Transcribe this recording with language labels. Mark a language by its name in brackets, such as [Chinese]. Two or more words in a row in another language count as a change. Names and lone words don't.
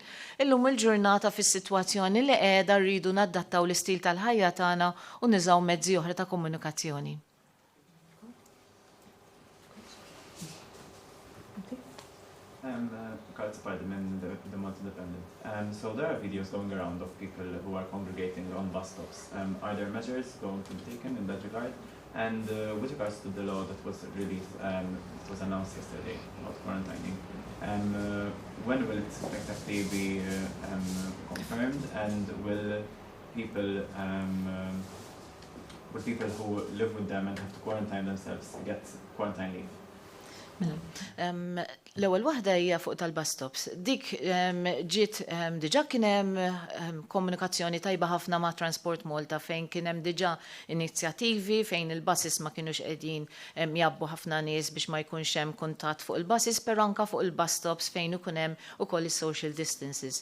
[Maltese] Illum il-ġurnata fis-sitwazzjoni li qiegħda rridu naddattaw l-istil tal-ħajja tagħna u niżgħu mezzi oħra ta' komunikazzjoni. [English] Carl Spiderman, the multi-dependent. So there are videos going around of people who are congregating on bus stops. Are there measures going to be taken in that regard? And with regards to the law that was released, it was announced yesterday about quarantining, when will it exactly be confirmed? And will people with people who live with them and have to quarantine themselves get quarantine leave. [Maltese] L-ewwel waħda hija fuq tal- [English] bus stops. [Maltese] Dik ġiet diġà kien hemm komunikazzjoni tajba ħafna ma' Transport Malta fejn kien hemm diġà inizjattivi fejn il-buses ma kinux qegħdin jabbu ħafna nies biex ma jkunx hemm kuntatt fuq il-buses, però anke fuq il- [English] bus stops [Maltese] fejn ikun hemm ukoll is- [English] social distances.